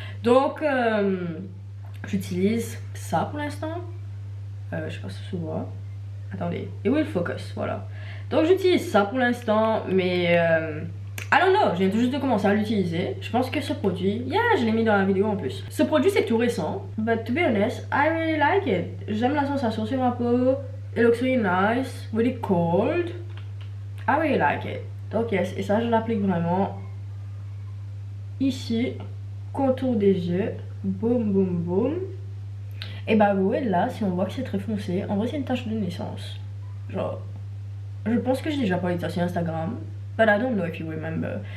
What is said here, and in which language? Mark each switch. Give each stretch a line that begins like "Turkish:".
French: Donc j'utilise ça pour l'instant. Je sais pas si ça se voit. Attendez,
English: it will focus,
French: voilà. Donc j'utilise ça pour l'instant, mais
English: I don't know,
French: je viens tout juste de commencer à l'utiliser. Je pense que ce produit, yeah, je l'ai mis dans la vidéo en plus. Ce produit c'est tout récent,
English: but to be honest, I really like it.
French: J'aime la sensation sur ma peau.
English: It looks really nice, really cold. I really like it.
French: Donc yes, et ça je l'applique vraiment ici, contour des yeux, boum boum boum. Et bah ouais, là si on voit que c'est très foncé, en vrai c'est une tache de naissance. Genre, je pense que j'ai déjà parlé de ça sur Instagram,
English: but I don't know if you remember.